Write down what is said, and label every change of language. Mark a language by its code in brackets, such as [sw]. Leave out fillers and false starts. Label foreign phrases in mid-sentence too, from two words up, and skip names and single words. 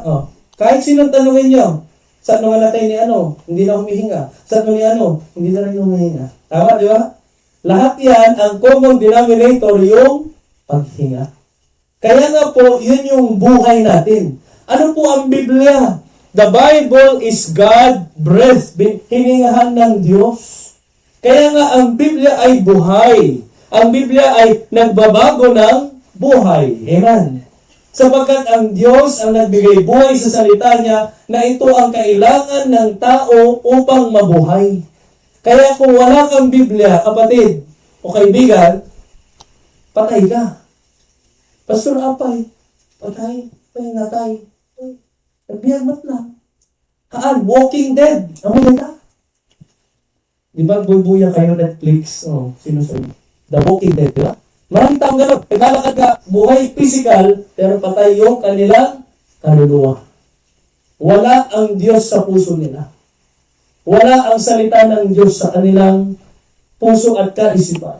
[tl] Kahit sinong tanongin nyo, saan nung namatay ni ano? Hindi na humihinga. Saan nung ni ano? Hindi na rin humihinga. Tama, di ba? Lahat yan, ang common denominator, yung paghinga. Kaya nga po, yun yung buhay natin. Ano po ang Biblia? [en] The Bible is God breath, [tl] hiningahan ng Diyos. Kaya nga ang Biblia ay buhay. Ang Biblia ay nagbabago ng buhay. Amen. Sapagkat ang Diyos ang nagbigay buhay sa salita niya na ito ang kailangan ng tao upang mabuhay. Kaya kung wala kang Biblia, kapatid o kaibigan, patay ka. Pastor Apay, patay, natay. Nagbiyamat na. Walking Dead. Ang maganda. Di ba, bubuya kayo Netflix? Sino sa'yo? [en] The Walking Dead, [tl] di ba? Maraming taong gano'n. Naglalakad ka, buhay physical, pero patay yung kanilang kaluluwa. Wala ang Diyos sa puso nila. Wala ang salita ng Diyos sa kanilang puso at kaisipan.